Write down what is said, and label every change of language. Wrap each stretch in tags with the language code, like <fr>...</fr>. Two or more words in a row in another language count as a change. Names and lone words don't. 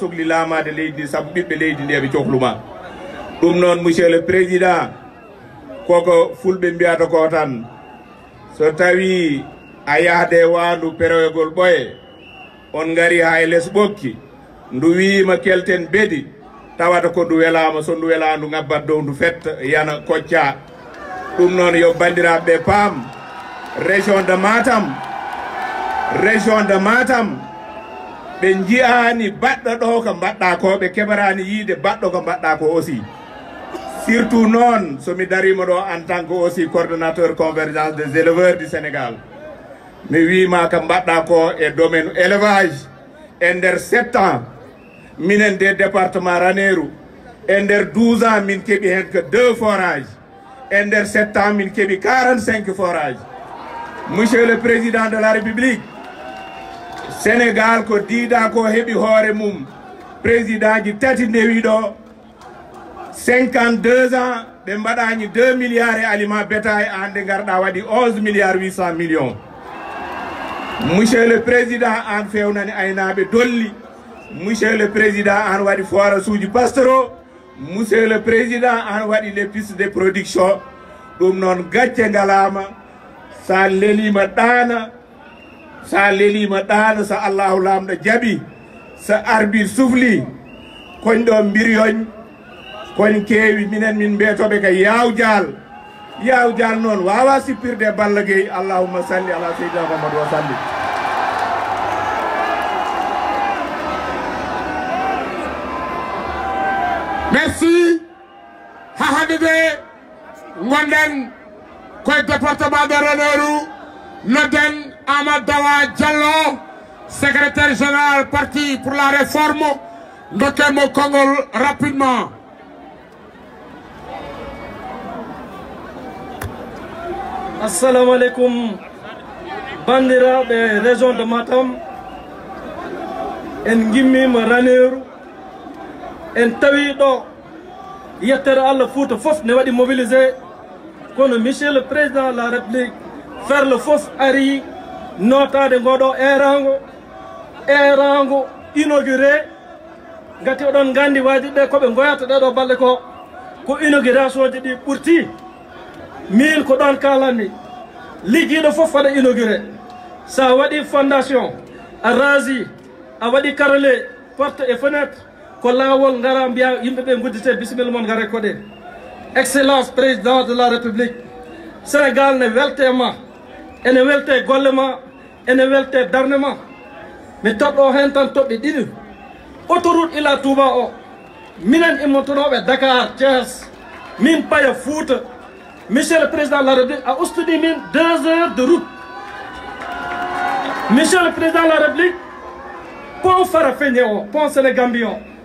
<ff>sohli laamade leydi ndi saabu ɓiɓɓe leydi ndi eɓe cohluma ɗum noon</ff> <fr>monsieur le président</fr> <ff>koko fulɓe mbiyata ko tan so tawi a yahde wandu peroyogol ɓoye on gari ha e less ɓokki ndu wiima kelten beedi tawata ko ndu welama so ndu wela ndu ngabbat dow ndu fetta yana kocca ɗum noon yo bandiraɓe paam région de Matam ɓe jiyani baɗɗo ɗo ko mbaɗɗa ko ɓe keɓarani yiide baɗɗo ko mbaɗɗa ko</ff> <fr>aussi surtout</fr> <ff>noon somi darima ɗo</ff> <fr>en tant que aussi coordonnateur convergence des éleveurs du Sénégal</fr> <ff>mi wima ko mbaɗɗa ko e</ff> <fr>domaine élevage</fr> <ff>e nder 7 ans minen de département Ranérou e nder 12 ans min keeɓi hen que 2 forages e nder 7 ans min keeɓi</ff> <fr>45 forages monsieur le président de la république Sénégal</fr> <ff>ko diida ko heɓi hoore mum président ji tati ndewi ɗo 52 ans ɓe mbaɗani 2 milliards e</ff> <fr>aliment bétail</fr> <ff>an nde garɗa waɗi</ff> <fr>11 milliards 800 millions monsieur le président</fr> <ff>an fewnani aynaɓe dolli</ff> <fr>monsieur le président</fr> <ff>an waɗi forage uji pastoraux</ff> <fr>monsieur le président</fr> <ff>an waɗi</ff> <fr>les pistes de production</fr> <ff>ɗum noon gacce ngalama sa lelima ɗana so allahu lamɗo jaaɓi so arbitre sufli koñ ɗo mbiryoñ koñ keewi minen min mbiyatoɓe ko yawjal noon wawa sippirde Balla Gaye</ff> <ar>اللهم صل على سيدنا محمد وسلم.</ar> <ff>Merci ha hande de gonɗen koye département de Ranérou nodden Amadou Dawa Diallo secrétaire général parti pour la réforme dokkemo konngol rapidement.</ff> <ar>السلام عليكم</ar> <ff>bandiraɓe région de Matam en gimmima Ranérou en tawi ɗo yettere Allah Fouta fof ne waɗi mobilisé kono</ff> <fr>monsieur le président de la république</fr> <ff>Ferlo fof ari notade ngoɗo erango inauguré gati oɗon gandi waji ɗe koɓe goyata ɗeɗo balɗe ko inauguration ji ɗi ɓurti min ko ɗon kalanmi ligguiɗo fof waɗa inauguré sa waɗi fondation a rasi a waɗi</ff> <fr>carrelé porte et fenêtre</fr> <ff>ko lawol gara mbiya yimɓeɓe guddite bisimilla moon gara koɗe excellence</ff> <fr>président de la république Sénégal</fr> <ff>ne weltema ene welte golle ma ene welte darde ma mi toɗɗo hen tan toɓɓe ɗiɗi autoroute ila Touba o minen immotonoɓe Dakar Thiès min paya Fouta</ff> <fr>monsieur le président de la république</fr> <ff>a ustudi min</ff> <fr>2 heures de route monsieur le président de la république</fr> <ff>pont Farafenni o pont Sénégambie o</ff>